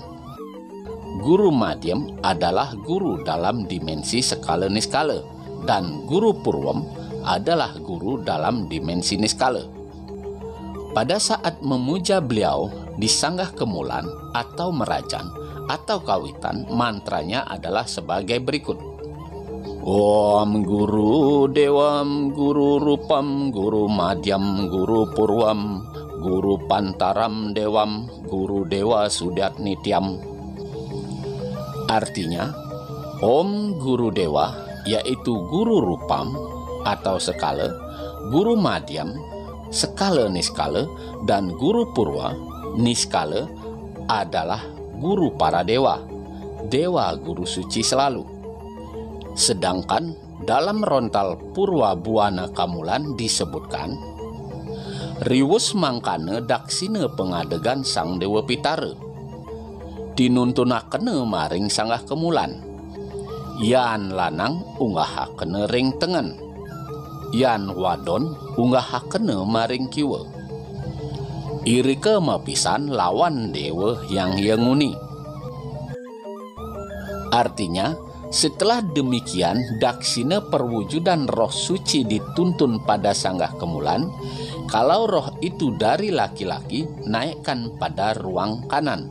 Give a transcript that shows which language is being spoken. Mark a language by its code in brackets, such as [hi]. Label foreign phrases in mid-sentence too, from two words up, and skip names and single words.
[id] Guru Madhyam adalah guru dalam dimensi skala niskala, dan Guru Purwam adalah guru dalam dimensi niskala. Pada saat memuja beliau di Sanggah Kemulan atau Merajan atau Kawitan, mantranya adalah sebagai berikut. [sa] Om Guru Dewam Guru Rupam Guru Madhyam Guru Purwam Guru Pantaram Dewam Guru Dewa Sudat Nityam. [id] Artinya, Om Guru Dewa yaitu Guru Rupam atau skala, Guru Madhyam skala niskala, dan Guru Purwa niskala adalah guru para dewa, dewa guru suci selalu. Sedangkan dalam rontal Purwa Buana Kamulan disebutkan, [ban] riwus mangkane daksine pengadegan Sang Dewa Pitara, dinuntunakene maring Sanggah Kemulan, yan lanang unggahakene ring tengen, yan wadon unggahakene maring kiwa, irike mapisan lawan dewa yang yenguni. [id] Artinya, setelah demikian, daksina perwujudan roh suci dituntun pada Sanggah Kemulan. Kalau roh itu dari laki-laki, naikkan pada ruang kanan.